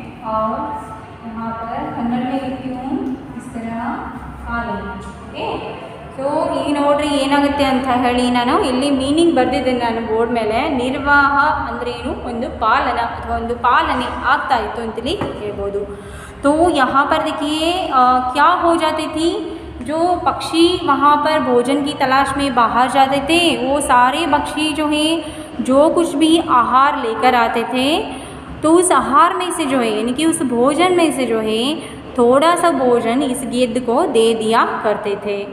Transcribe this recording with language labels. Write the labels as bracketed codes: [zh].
[hi] और यहाँ पर कन्नड़ में लिखती हूँ इस तरह पालन. [kn] ओके, ಸೊ ಈಗ ನೋಡ್ರಿ ಏನಾಗುತ್ತೆ ಅಂತ ಹೇಳಿ ನಾನು ಇಲ್ಲಿ ಮೀನಿಂಗ್ ಬರೆದಿದ್ದೇನೆ ನಾನು ಬೋರ್ಡ್ ಮೇಲೆ. ನಿರ್ವಾಹ ಅಂದ್ರೆ ಏನು, ಒಂದು ಪಾಲನ ಅಥವಾ ಒಂದು ಪಾಲನೆ ಆಗ್ತಾ ಇತ್ತು ಅಂತೇಳಿ ಹೇಳ್ಬೋದು. [hi] तो यहाँ पर देखिए क्या हो जाती थी, जो पक्षी वहाँ पर भोजन की तलाश में बाहर जाते थे, वो सारे पक्षी जो हैं जो कुछ भी आहार लेकर आते थे, तो उस आहार में से जो है, यानी कि उस भोजन में से जो है थोड़ा सा भोजन इस गिद्ध को दे दिया करते थे.